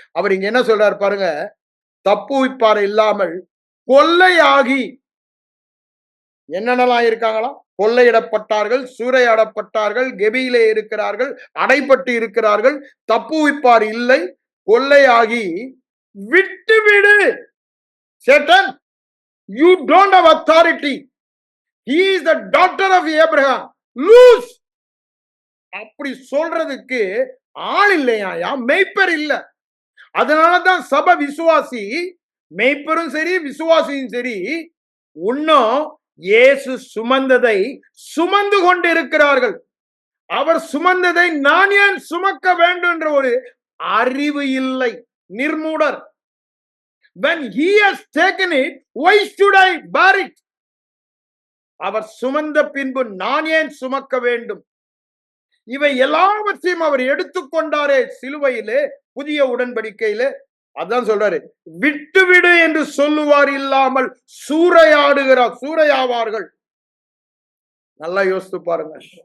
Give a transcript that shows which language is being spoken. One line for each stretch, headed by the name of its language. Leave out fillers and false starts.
Tamil: அவர் இங்க என்ன சொல்றாரு பாருங்க, தப்புவிப்பார் இல்லாமல் கொள்ளையாகி, என்னென்னலாம் இருக்காங்களாம்? கொள்ளையிடப்பட்டார்கள், சூறையாடப்பட்டார்கள், கெபியிலே இருக்கிறார்கள், அடைப்பட்டு இருக்கிறார்கள். தப்புவிப்பார் இல்லை, கொள்ளையாகி விட்டுவிடு.
English: Satan, you don't have authority. He is the daughter of Abraham. Lose.
Tamil: அப்படி சொல்றதுக்கு ஆள் இல்லையா, மெய்ப்பர் இல்ல. அதனாலதான் சபை விசுவாசி, மெய்ப்பரும் சரி விசுவாசியும் சரி, இன்னும் இயேசு சுமந்ததை சுமந்து கொண்டு இருக்கிறார்கள். அவர் சுமந்ததை நான் ஏன் சுமக்க வேண்டும் என்ற ஒரு அறிவு இல்லை, நிர்மூடர்.
English: When he has taken it, why should I bear it?
Tamil: அவர் சுமந்த பின்பு நான் ஏன் சுமக்க வேண்டும்? இவை எல்லாவற்றையும் அவர் எடுத்துக்கொண்டாரே சிலுவையிலே, புதிய உடன்படிக்கையிலே. அதான் சொல்றாரு, விட்டுவிடு என்று சொல்லுவார் இல்லாமல் சூறையாவார்கள். நல்லா யோசித்து பாருங்க.